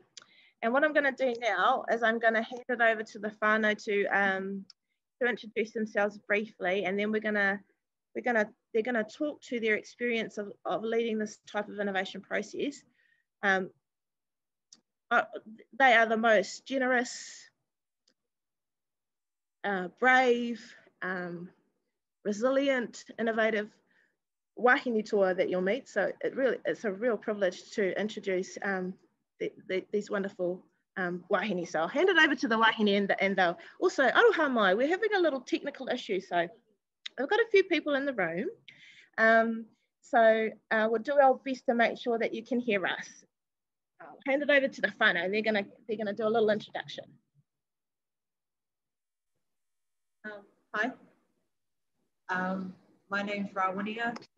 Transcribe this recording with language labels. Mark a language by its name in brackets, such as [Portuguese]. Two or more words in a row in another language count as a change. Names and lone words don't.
[English] And what I'm going to do now is I'm going to hand it over to the whānau to introduce themselves briefly, and then they're going to talk to their experience of leading this type of innovation process. They are the most generous, brave, resilient, innovative [Māori] wahine toa [English] that you'll meet. So it's a real privilege to introduce these wonderful wahine. So I'll hand it over to the wahine, and they'll also, [Māori] aroha mai, [English] we're having a little technical issue. So I've got a few people in the room. We'll do our best to make sure that you can hear us. I'll hand it over to the whānau, and they're gonna do a little introduction. Hi, my name's Rawania.